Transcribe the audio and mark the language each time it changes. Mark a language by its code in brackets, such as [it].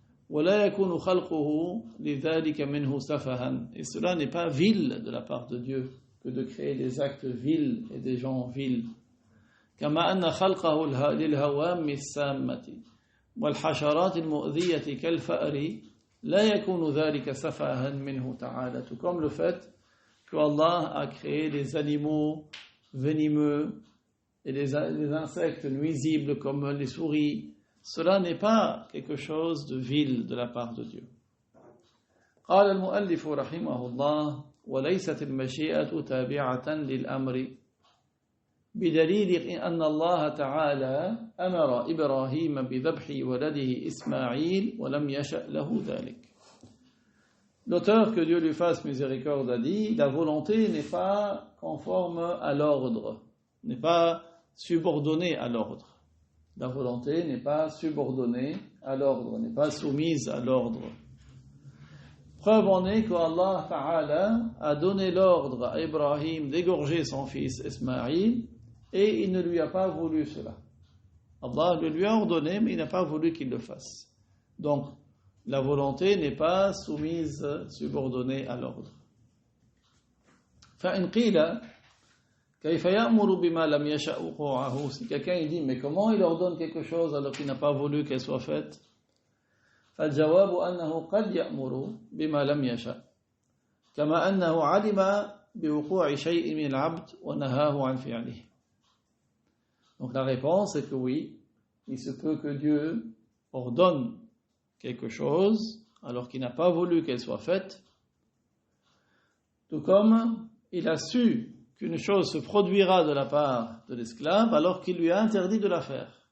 [ar] ولا يكون خلقه لذلك منه سفها. [fr] Et cela n'est pas vil de la part de Dieu que de créer des actes vils et des gens vils. [ar] كما أن خلقه للهوام السامة والحشرات المؤذية كالفأر لا يكون ذلك سفها منه تعالى. [fr] Tout comme le fait que Allah a créé les animaux venimeux et les insectes nuisibles comme les souris. Cela n'est pas quelque chose de vil de la part de Dieu. [ar] قال المؤلف رحمه الله وليست المشيئة تابعة للأمر بدليل أن الله تعالى أمر إبراهيم بذبح ولده إسماعيل ولم يشأ له ذلك. [fr] L'auteur, que Dieu lui fasse miséricorde, a dit la volonté n'est pas conforme à l'ordre, n'est pas subordonnée à l'ordre. La volonté n'est pas subordonnée à l'ordre, n'est pas soumise à l'ordre. Preuve en est qu'Allah Ta'ala a donné l'ordre à Ibrahim d'égorger son fils Ismaïl et il ne lui a pas voulu cela. Allah le lui a ordonné, mais il n'a pas voulu qu'il le fasse. Donc, la volonté n'est pas soumise, subordonnée à l'ordre. [ar] فإن قيل كيف يأمر بما لم يشأ وقوعه. [fr] Si quelqu'un il dit mais comment il ordonne quelque chose alors qu'il n'a pas voulu qu'elle soit faite, [ar] فالجواب أنه قد يأمر بما لم يشأ كما أنه علم بوقوع شيء من العبد ونهاه عن فعله. [fr] Donc la réponse est que oui, il se peut que Dieu ordonne quelque chose alors qu'il n'a pas voulu qu'elle soit faite, tout comme il a su qu'une chose se produira de la part de l'esclave alors qu'il lui a interdit de la faire.